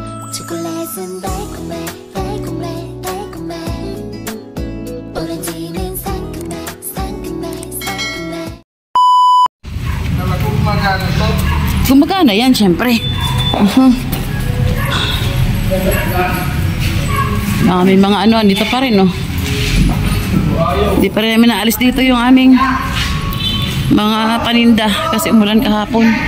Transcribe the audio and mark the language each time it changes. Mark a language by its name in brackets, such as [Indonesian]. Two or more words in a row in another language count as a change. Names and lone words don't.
[Korean] 초콜릿은 달콤해 달콤해 달콤해 오렌지는 상큼해 상큼해 상큼해. [Filipino] Gumagana yan, syempre. May mga ano, dito pa rin, no? Hindi pa rin namin naalis dito yung aming mga paninda kasi umulan kahapon.